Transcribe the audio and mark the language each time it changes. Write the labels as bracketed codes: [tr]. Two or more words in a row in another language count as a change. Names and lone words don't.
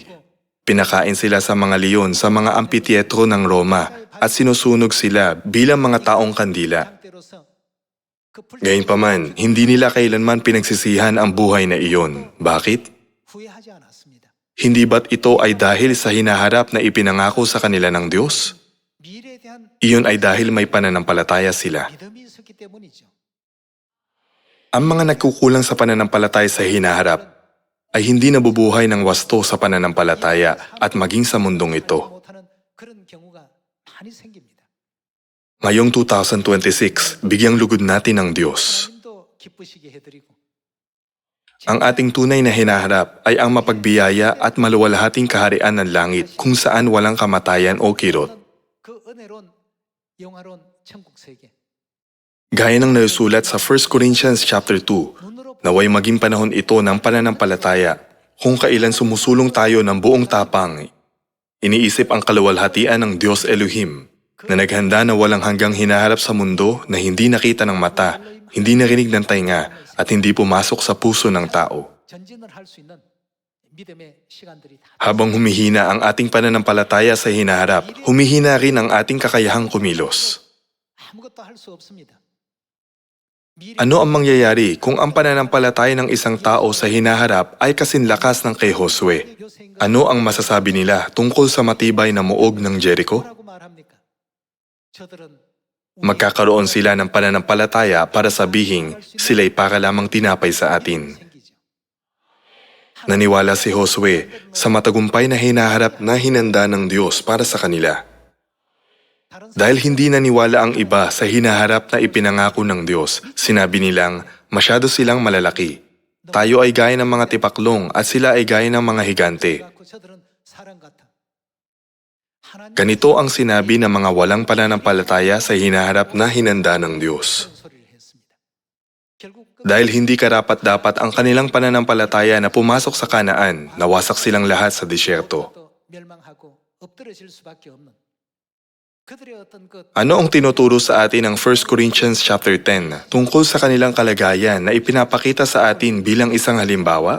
[tl] Pinakain sila sa mga leon sa mga amphitheatro ng Roma at sinusunog sila bilang mga taong kandila. [ko] 때로서 그 [tl] Gayunpaman, hindi nila kailanman pinagsisihan ang buhay na iyon. Bakit? [ko] 후회하지 않았습니다. [tl] Hindi ba't ito ay dahil sa hinaharap na ipinangako sa kanila ng Diyos? [ko] 미래에 대한 [tl] Iyon ay dahil may pananampalataya sila. [ko] 믿음이 있었기 때문이죠. [tl] Ang mga nagkukulang sa pananampalataya sa hinaharap ay hindi nabubuhay ng wasto sa pananampalataya at maging sa mundong ito. [ko] 못하는 그런 경우가 많이 생깁니다. [tl] Ngayong 2026, bigyang lugod natin ng Diyos. [ko] 하나님도 기쁘시게 해드리고 [tl] Ang ating tunay na hinaharap ay ang mapagbiyaya at maluwalhating kaharian ng langit kung saan walang kamatayan o kirot. [ko] 그 은혜로운 영화로운 천국 세계 [tl] Gaya ng nasulat sa 1 Corinthians chapter 2, [ko] 눈으로 [tl] naway maging panahon ito ng pananampalataya kung kailan sumusulong tayo ng buong tapang. Iniisip ang kaluwalhatian ng Diyos Elohim na naghanda na walang hanggang hinaharap sa mundo na hindi nakita ng mata, hindi narinig ng tainga at hindi pumasok sa puso ng tao. [ko] 전진을 할 수 있는 믿음의 시간들이 다 [tl] Habang humihina ang ating pananampalataya sa hinaharap, humihina rin ang ating kakayahang kumilos. [ko] 아무것도 할 수 없습니다. [tl] Ano ang mangyayari kung ang pananampalataya ng isang tao sa hinaharap ay kasinlakas ng kay Josue? Ano ang masasabi nila tungkol sa matibay na muog ng Jericho? [ko] 뭐라고 말합니까? 저들은 [tl] Magkakaroon sila ng pananampalataya para sabihin sila'y para lamang tinapay sa atin. [ko] 생기죠. [tl] Naniwala si Josue sa matagumpay na hinaharap na hinanda ng Diyos para sa kanila. [ko] 다른 [tl] Dahil hindi naniwala ang iba sa hinaharap na ipinangako ng Diyos, sinabi nilang masyado silang malalaki. Tayo ay gaya ng mga tipaklong at sila ay gaya ng mga higante. [ko] 사람 같고 저들은 사람 같아. 하나님 [tl] Ganito ang sinabi ng mga walang pananampalataya sa hinaharap na hinanda ng Diyos. [ko] 그런 소리를 했습니다. 결국 [tl] Dahil hindi karapat-dapat ang kanilang pananampalataya na pumasok sa Kanaan, nawasak silang lahat sa disyerto. [ko] 또 멸망하고 엎드러질 수밖에 없는 그들의 어떤 그 [tl] Ano ang tinuturo sa atin ng 1 Corinthians chapter 10 tungkol sa kanilang kalagayan na ipinapakita sa atin bilang isang halimbawa?